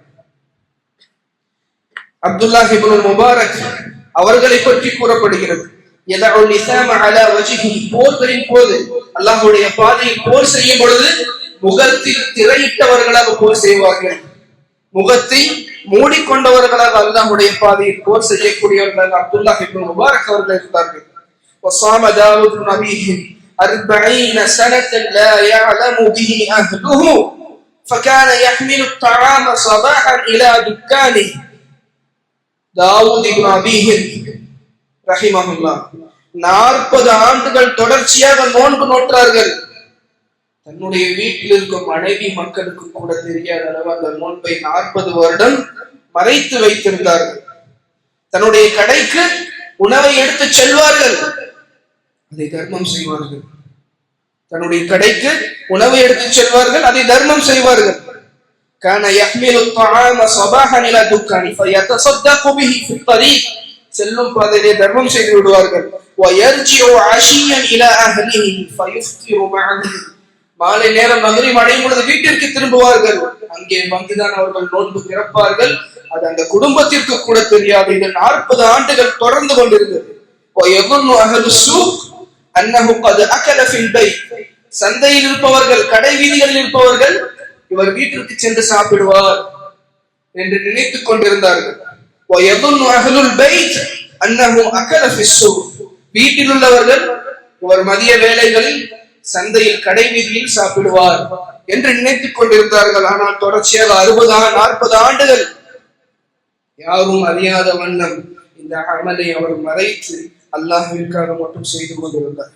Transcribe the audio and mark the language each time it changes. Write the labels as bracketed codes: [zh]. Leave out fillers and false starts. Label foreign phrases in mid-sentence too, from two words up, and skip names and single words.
[ta] அப்துல்லாஹ் இப்னு முபாரக் அவர்களை பற்றி கூறப்படுகிறது, போர்களின் போது அல்லாஹ்வுடைய பாதையில் போர் செய்யும் பொழுது முகத்தில் திரையிட்டவர்களாக போர் செய்வார்கள். முகத்தை மூடிக்கொண்டவர்களாக அல்லாஹ்வுடைய பாதையில் போர் செய்யக்கூடியவர்களாக அப்துல்லாஹ் இப்னு முபாரக் அவர்கள் இருந்தார்கள். [ar] وصام داود نبيه 40 سنة لا يعلم به أهله فكان يحمل الطعام صباحا إلى دكانه. [ta] தாவூத் இப்னு அபீஹிர் ரஹிமஹுல்லாஹ் 40 ஆண்டுகள் தொடர்ச்சியாக நோன்பு நோற்றார்கள். தன்னுடைய வீட்டில் இருக்கும் மனைவி மக்களுக்கு கூட தெரியாத அளவு அந்த நோன்பை 40 வருடம் மறைத்து வைத்திருந்தார்கள். தன்னுடைய கடைக்கு உணவை எடுத்து செல்வார்கள், அதை தர்மம் செய்வார்கள். தன்னுடைய கடைக்கு உணவை எடுத்து செல்வார்கள், அதை தர்மம் செய்வார்கள். [ar] كان يحمل الطعام صباحا الى دكان فيتصدق به في الطريق. [ta] செல்லும் பாதையிலே தர்மம் செய்து விடுவார்கள். [ar] ويرجع عشيا الى اهله فيفطر معه. [ta] மாலை நேரம் மக்ரிப் அடையும் பொழுது வீட்டிற்கு திரும்புவார்கள். அங்கே வந்துதான் அவர்கள் நோன்பு திறப்பார்கள். அது அந்த குடும்பத்திற்கு கூட தெரியாது. இது 40 ஆண்டுகள் தொடர்ந்து கொண்டிருந்தது. [ar] ويظن اهل السوق انه قد اكل في البيت. [ta] சந்தையில் இருப்பவர்கள், கடை வீதிகளில் இருப்பவர்கள், இவர் வீட்டிற்கு சென்று சாப்பிடுவார் என்று நினைத்துக் கொண்டிருந்தார்கள். [ar] ويظن اهل البيت انه اكل في السوق. [ta] வீட்டில் உள்ளவர்கள் இவர் மதிய வேளைகளில் சந்தையில் கடை வீதியில் சாப்பிடுவார் என்று நினைத்துக் கொண்டிருந்தார்கள். ஆனால் தொடர்ச்சியாக 40 ஆண்டுகள் யாரும் அறியாத வண்ணம் இந்த அமலை அவர் மறைத்து அல்லாஹ்விற்காக மட்டும் செய்து கொண்டிருந்தார்.